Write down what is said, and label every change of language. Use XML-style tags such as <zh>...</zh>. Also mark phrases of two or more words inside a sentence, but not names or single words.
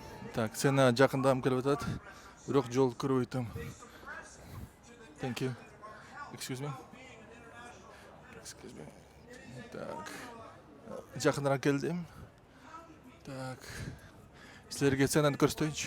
<kk>Так, сені жақындағым келіп жатады. Бірақ жол көріп өйтем.</kk> <en>Thank you. Excuse me. Excuse me.</en> <kk>Так. Жақынырақ келдім. Так. Сілерге сенен көрсетейінші.</kk>